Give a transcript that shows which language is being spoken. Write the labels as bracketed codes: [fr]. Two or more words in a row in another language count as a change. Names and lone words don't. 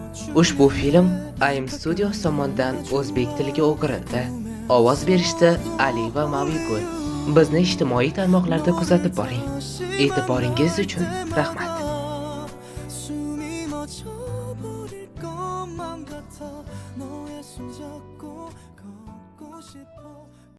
[uz] Ushbu film AIM Studio tomonidan o'zbek tiliga o'girildi. Ovoz berishdi Ali va Mavigul. Bizni ijtimoiy tarmoqlarda kuzatib boring. E'tiboringiz uchun rahmat. [ko] 숨이 멎어버릴 것만 같아 너의 손 잡고 걷고 싶어